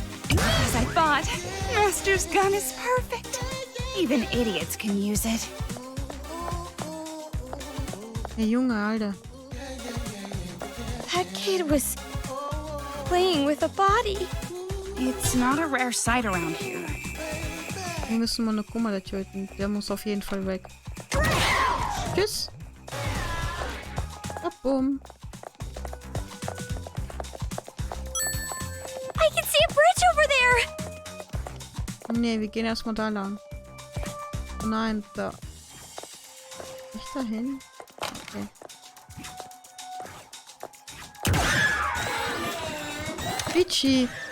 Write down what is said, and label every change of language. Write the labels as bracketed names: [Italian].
[English] As I thought, Master's gun is perfect. Even idiots can use it. [German] Der Junge, Alter. [English] That kid was playing with a body. It's not a rare sight around here. [German] Wir müssen Monokuma da töten. Der muss auf jeden Fall weg. Tschüss. Bumm. [English] I can see a bridge over there. [German] Nee, wir gehen erstmal da lang. Oh nein, da. Nicht dahin? Okay. [English] Twitchy.